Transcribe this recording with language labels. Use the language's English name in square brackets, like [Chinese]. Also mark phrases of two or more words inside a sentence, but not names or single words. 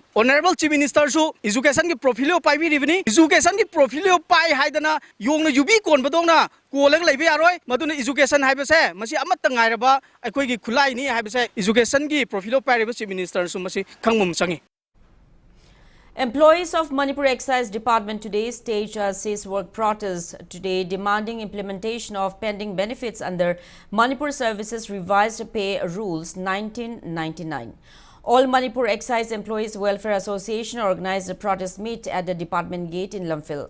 [English] Honorable Chief Minister [Manipuri] su education ki profilio paibi ribini education ki profilio pai haidana yongna yubi kon badongna kolang leibe yaroi maduna education haibase masi amatta ngairaba akoi gi khulai ni haibase education ki profilio pai riba [English] Chief Minister [Manipuri] su masi khangmum changi. [English] Employees of Manipur Excise Department today staged a cease-work protest today, demanding implementation of pending benefits under Manipur Services Revised Pay Rules 1999. All Manipur Excise Employees Welfare Association organized a protest meet at the department gate in Lamphil.